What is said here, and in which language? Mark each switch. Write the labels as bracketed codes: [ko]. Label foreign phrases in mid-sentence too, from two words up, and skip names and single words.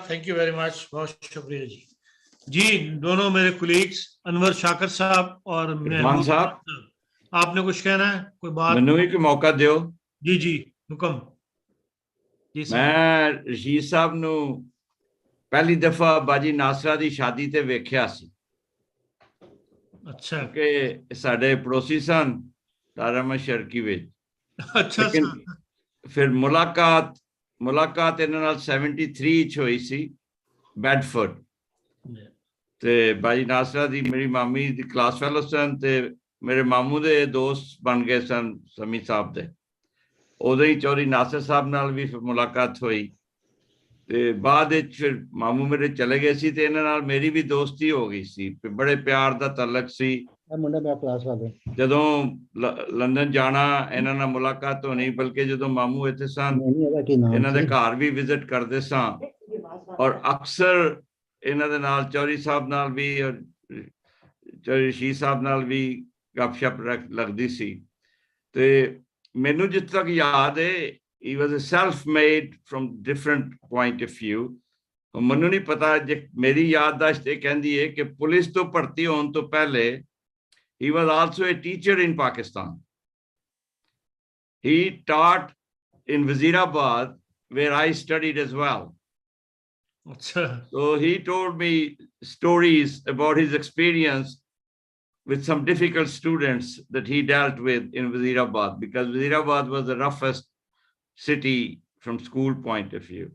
[en] thank you very much, [ur] بہت شکریہ جی. جی دونوں میرے کولیگس انور شاکر صاحب اور عرفان صاحب، آپ نے کچھ کہنا ہے؟ کوئی بات؟ [pa] منو ایک موقع دیو. جی حکم. میں رشید صاحب نو پہلی دفعہ باجی ناصرہ دی شادی تے ویکھیا سی. اچھا کہ ساڈے پڑوسی سن دارالعلوم شرقی وچ. اچھا لیکن پھر ملاقات انہاں نال 73 چ ہوئی سی بیڈفورڈ. تے باجی ناصرہ دی میری مامی دی کلاس فیلو سن تے میرے ماموں دے دوست بن گئے سن سمی صاحب دے. ادو ہی چودھری ناصر صاحب نال بھی ملاقات ہوئی. تے بعد پھر ماموں میرے چلے گئے سی تے انہاں نال میری بھی دوستی ہو گئی سی. بڑے پیار دا تعلق سی. جدوں لندن جانا انہاں نال ملاقات ہونی, بلکہ جدوں ماموں ایتھے سن انہاں دے گھر بھی وزٹ کردے ساں, اور اکثر انہاں دے نال چودھری صاحب نال بھی اور چودھری رشید صاحب نال بھی گپ شپ لگدی سی. تے مینوں جس تک یاد ہے [en] he was a self-made from different point of view. [pa] منوں نہیں پتا جے میری یادداشت یہ کہندی ہے کہ پولیس تو بھرتی ہون تو پہلے [en] he was also a teacher in Pakistan. He taught in Wazirabad where I studied as well. So he told me stories about his experience with some difficult students that he dealt with in Wazirabad, because Wazirabad was the roughest city from school point of view.